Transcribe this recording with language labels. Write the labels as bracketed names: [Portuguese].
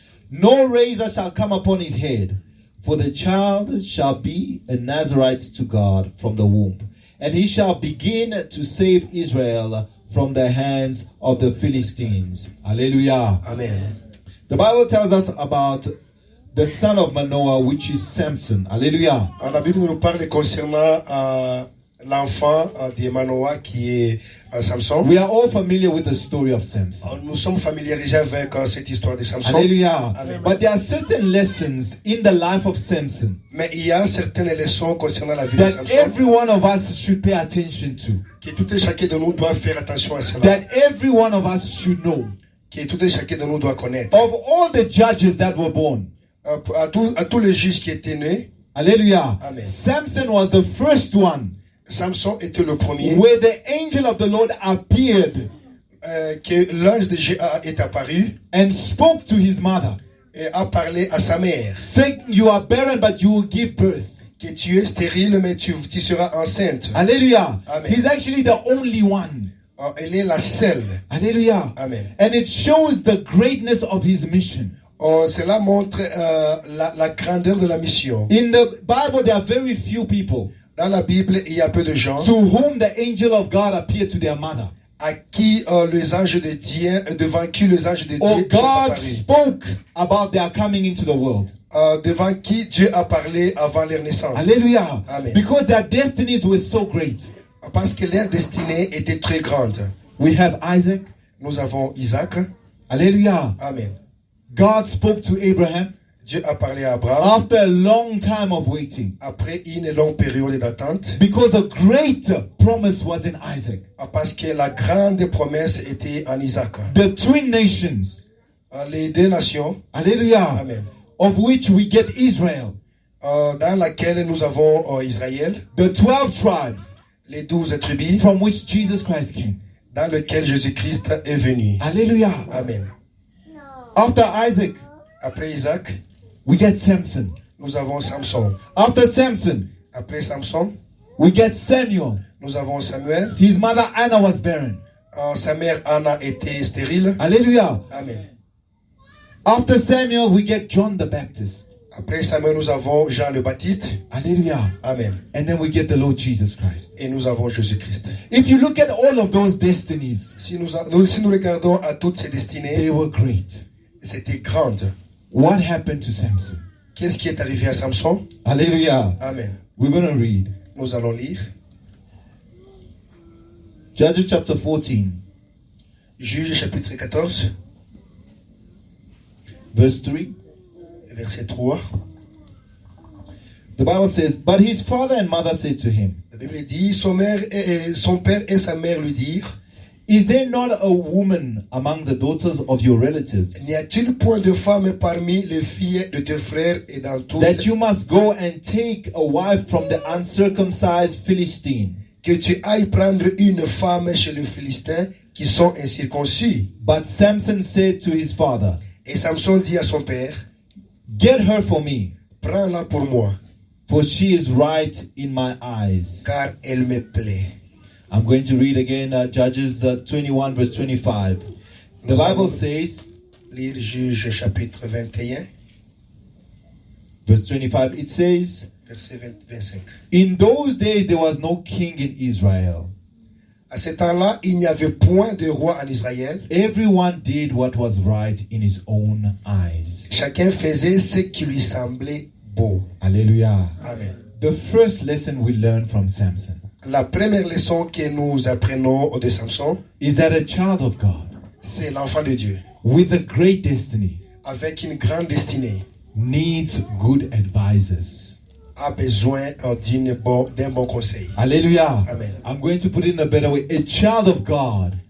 [English] No razor shall come upon his head, for the child shall be a Nazarite to God from the womb. And he shall begin to save Israel from the hands of the Philistines. Hallelujah. Amen. The Bible tells us about the son of Manoah, which is Samson. Hallelujah. [French] La Bible nous parle concernant l'enfant de Manoah qui est Samson. [English] We are all familiar with the story of Samson. [French] Nous sommes familiarisés avec cette histoire de Samson. Hallelujah. Amen. [English] But there are certain lessons in the life of Samson [French] Mais il y a certaines leçons concernant la vie de [English] that [French] Samson [English] every one of us should pay attention to. [French] que tout et chacun de nous doit faire attention à cela. [English] That every one of us should know. [French] Que tout et chacun de nous doit connaître. [English] Of all the judges that were born. [French] À tous les juges qui étaient nés, Hallelujah. Amen. [English] Samson was the first one [French] Samson était le premier [English] where the angel of the Lord appeared [French] que l'ange de Dieu est apparu [English] and spoke to his mother, [French] et a parlé à sa mère. [English] saying, You are barren, but you will give birth. [French] Que tu es stérile, mais tu seras enceinte. Hallelujah. Amen. [English] He's actually the only one. [French] Elle est la seule. Hallelujah. Amen. [English] And it shows the greatness of his mission. [French] Cela montre la grandeur de la mission. [English] In the Bible, there are very few people [French] Dans la Bible, il y a peu de gens [English] to whom the angel of God appeared to their mother. [French] à qui les anges de Dieu, devant qui les anges de Dieu [English] Or [French] sont [English] God [French] apparus. [English] spoke about their coming into the world. [French] Devant qui Dieu a parlé avant leur naissance. Hallelujah. Amen. [English] Because their destinies were so great. [French] Parce que leur destinée était très grande. [English] We have Isaac. [French] Nous avons Isaac. Hallelujah. Amen. [English] God spoke to Abraham [French] Dieu a parlé à Abraham [English] after a long time of waiting. [French] après une longue période d'attente. [English] Because a great promise was in Isaac. [French] Parce que la grande promesse était en Isaac. [English] The twin nations. [French] Les deux nations. Hallelujah. Amen. [English] Of which we get Israel. [French] Dans laquelle nous avons Israël. [English] The 12 tribes. [French] Les 12 tribus. [English] From which Jesus Christ came. [French] Dans lequel Jésus-Christ est venu. Hallelujah. Amen. [English] After Isaac, [French] Après Isaac, [English] we get Samson. [French] nous avons Samson. [English] After Samson, [French] Après Samson, [English] we get Samuel. [French] nous avons Samuel. [English] His mother Anna was barren. [French] Sa mère Anna était stérile. Hallelujah. Amen. [English] After Samuel, we get John the Baptist. [French] Après Samuel, nous avons Jean le Baptiste. Hallelujah. Amen. [English] And then we get the Lord Jesus Christ. [French] Et nous avons Jésus-Christ. [English] If you look at all of those destinies, [French] Si nous regardons à toutes ces [English] they [French] destinées, [English] were great. [French] c'était grande. [English] What happened to Samson? [French] Qu'est-ce qui est arrivé à Samson? Hallelujah. Amen. [English] We're going to read [French] Nous allons lire [English] Judges chapter 14, [French] Juge chapitre 14, [English] verse 3. [French] verset 3. [English] The Bible says, But his father and mother said to him, [French] La Bible dit, son père et sa mère lui dirent, [English] Is there not a woman among the daughters of your relatives [French] n'y a-t-il point de femme parmi les filles de tes frères et dans toutes [English] that you must go and take a wife from the uncircumcised Philistine? [French] que tu ailles prendre une femme chez les Philistins qui sont incirconcis? [English] But Samson said to his father, [French] Et Samson dit à son père, [English] Get her for me, [French] prends-la pour moi, [English] for she is right in my eyes. [French] car elle me plaît. [English] I'm going to read again Judges 21 verse 25. The Bible says, [French] Lire Juge chapitre 21, [English] verse 25, it says, [French] verset 25. [English] In those days there was no king in Israel. [French] À ce temps-là, il n'y avait point de roi en Israël. [English] Everyone did what was right in his own eyes. [French] Chacun faisait ce qui lui semblait beau. Hallelujah. Amen. [English] The first lesson we learn from Samson [French] La première leçon que nous apprenons de Samson, [English] is that a child of God [French] c'est l'enfant de Dieu, [English] with a great destiny [French] avec une grande destinée [English] needs good advisors. [French] a besoin d'un bon conseil. Hallelujah. Amen. [English] I'm going to put it in a better way. A child of God